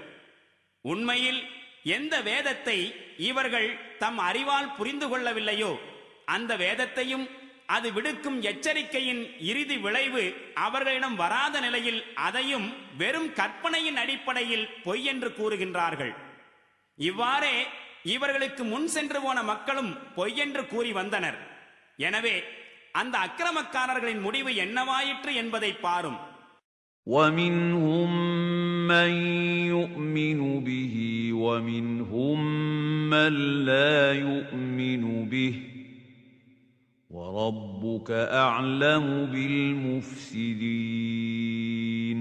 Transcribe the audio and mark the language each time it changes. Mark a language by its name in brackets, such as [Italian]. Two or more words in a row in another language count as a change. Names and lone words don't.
[Tamil] உண்மையில் எந்த வேதத்தை இவர்கள் தம் அறிவால் புரிந்து கொள்ளவில்லையோ அந்த வேதத்தையும் அது விடுக்கும் எச்சரிக்கையின் இறுதி விளைவு அவர்களிடம் வராத நிலையில் அதையும் வெறும் கற்பனையின் அடிப்படையில் பொய் என்று கூறுகின்றார்கள். இவ்வாறே இவர்களுக்கு முன் சென்று போன மக்களும் பொய்யென்று கூறி வந்தனர். எனவே அந்த அக்கிரமக்காரர்களின் முடிவு என்னவாயிற்று என்பதை பாரும். [Arabic] وَمِنْهُمْ مَنْ يُؤْمِنُ بِهِ وَمِنْهُمْ مَنْ لَا يُؤْمِنُ بِهِ وَرَبُّكَ أَعْلَمُ بِالْمُفْسِدِينَ.